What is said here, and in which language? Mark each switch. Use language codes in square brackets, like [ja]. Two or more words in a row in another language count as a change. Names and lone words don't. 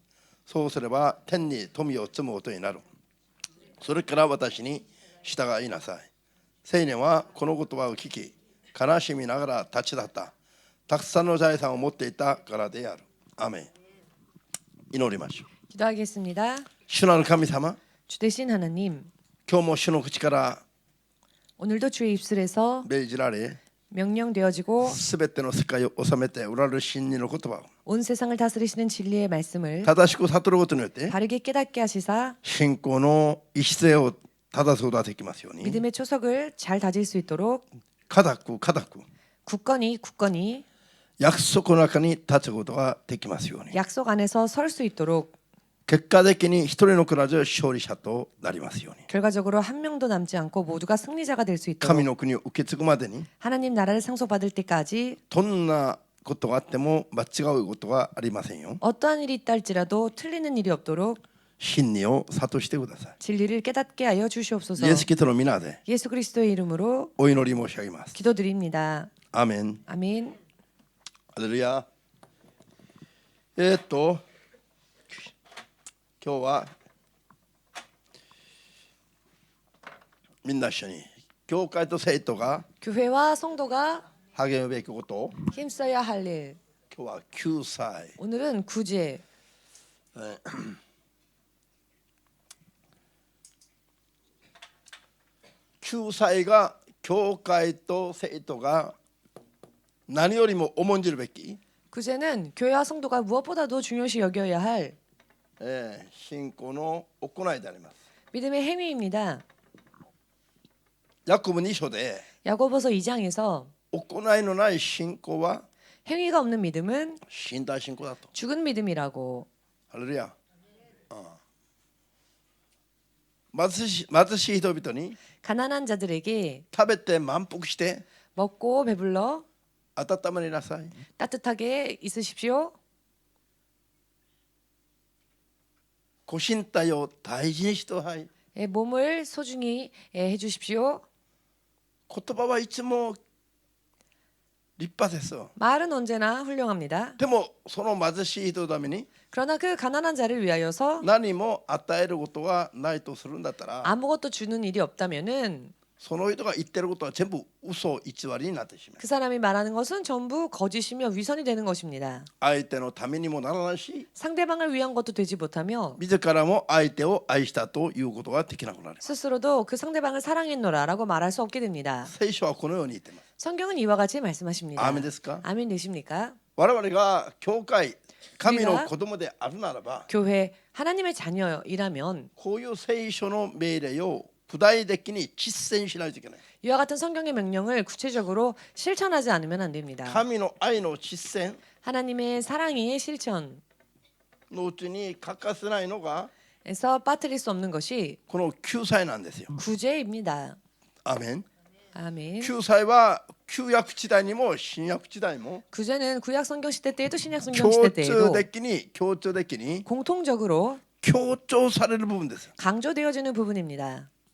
[ja] そうすれば天に富を積むことになる。それから私に従いなさい。青年はこの言葉を聞き、悲しみながら立ち去った。たくさんの財産を持っていたからである。アメン。祈りましょう。 [ko] 기도하겠습니다. [ja] 主なる神様、 [ko] 주 되신 하나님, [ja] 今日も主の口から [ko] 오늘도 주의 입술에서 [ja] 命じられ、 [ko] 명령되어지고 [ja] すべての世界を治めておられる真理の言葉を [ko] 온 세상을 다스리시는 진리의 말씀을 [ja] 正しく悟ることによって、 [ko] 바르게 깨닫게 하시사 [ja] 信仰の礎を正すことができますように、 [ko] 믿음의 초석을 잘 다질 수 있도록 [ja] 固く [ko] 굳건히 [ja] 約束の中に立つことができますように、 [ko] 약속 안에서 설 수 있도록 [ja] 結果的に一人の暮らず勝利者となりますように、 [ko] 결과적으로 한 명도 남지 않고 모두가 승리자가 될 수 [ja] 神 [ko] 있도록 [ja] の国を受け継ぐまでに [ko] 하나님 나라를 상속받을 때까지 [ja] どんなことがあっても間違うことはありませんよ。 [ko] 어떠한 일이 있다 할지라도 틀리는 일이 없도록 [ja] 真理を諭してくださ [ko] 진리를 깨닫게 하여 주시옵소서. [ja] い。イエス・キリストの皆で [ko] 예수 그리스도의 이름으로 [ja] お祈り申し上げます。 [ko] 기도드립니다. [ja] アーメン。 [ko] 아멘. [ja] ハレルヤ。今日はみんな一緒に教会と生徒が [ko] 교회와 성도가 [ja] 励むべきことを、 [ko] 힘써야 할 일. [ja] 今日は救済。 [ko] 오늘은 구제. [ja] 救済が教会と生徒が何よりも重んじるべき、 [ko] 구제는 교회와 성도가 무엇보다도 중요시 여겨야 할 [ja] 信仰の行いであります。 [ko] 믿음의 행위입니다. [ja] ヤコブ2章で [ko] 야고보서 2장에서 [ja] 行いのない信仰は [ko] 행위가 없는 믿음은 [ja] 死んだ信仰だと。 [ko] 죽은 믿음이라고. [ja] ハレルヤ。貧しい人々に [ko] 가난한 자들에게 [ja] 食べて満腹して [ko] 먹고 배불러 [ja] 温まりなさい。 [ko] 따뜻하게 있으십시오. [ja] ご身体を大事にしてはい。 [ko] 몸을 소중히 해주십시오. [ja] 言葉はいつも立派ですよ。 [ko] 말은 언제나 훌륭합니다. [ja] でもその貧しい人のために [ko] 그러나 그 가난한 자를 위하여서 [ja] 何も与えることはないとするんだったら、 [ko] 아무것도 주는 일이 없다면은 [ja] その人が言ってることは全部嘘偽りになってしまう。 [ko] 그 사람이 말하는 것은 전부 거짓이며 위선이 되는 것입니다. [ja] 相手のためにもならないし、 [ko] 상대방을 위한 것도 되지 못하며 [ja] 自らも相手を愛したということができなくなります。 [ko] 스스로도 그 상대방을 사랑했노라라고 말할 수 없게 됩니다. [ja] 聖書はこのように言っています。 [ko] 성경은 이와 같이 말씀하십니다. [ja] アーメンですか？ [ko] 아멘 되십니까? [ja] 我々が教会、神の子供であるならば、 [ko] 교회 하나님의 자녀이라면 [ja] こういう聖書の命令を具体的に実践しないといけない。 [ko] 이와 같은 성경의 명령을 구체적으로 실천하지 않으면 안 됩니다. [ja] 神の愛の実践 [ko] 하나님의 사랑의 실천 [ja] のうちに欠かせないのが [ko] 에서 빠뜨릴 수 없는 것이 [ja] この救済なんですよ。 [ko] 구제입니다. [ja] アーメン。 [ko] 아멘. [ja] 救済は旧約時代にも新約時代も [ko] 구제는 구약 성경 시대 때에도 신약 성경 [ja] 共 [ko] 시대 [ja] 通 [ko] 때에도 [ja] 的に [ko] 공통적으로 [ja] 強調される部分です。 [ko] 강조되어지는 부분입니다.